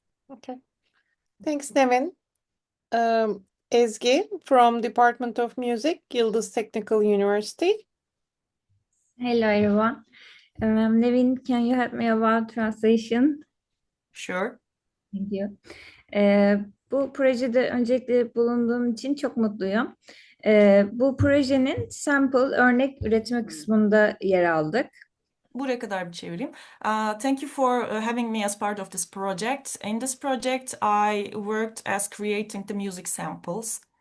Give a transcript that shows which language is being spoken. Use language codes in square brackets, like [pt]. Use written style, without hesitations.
[en] Okay. Thanks, Nevin. Ezgi from Department of Music, Yildiz Technical University. Hello, everyone. Nevin, can you help me about translation? Sure. Thank you. [tr] Bu projede öncelikle bulunduğum için çok mutluyum. Bu projenin sample örnek üretme kısmında yer aldık. Buraya kadar bir çevireyim. [en] Thank you for having me as part of this project. In this project, I worked as creating the music samples.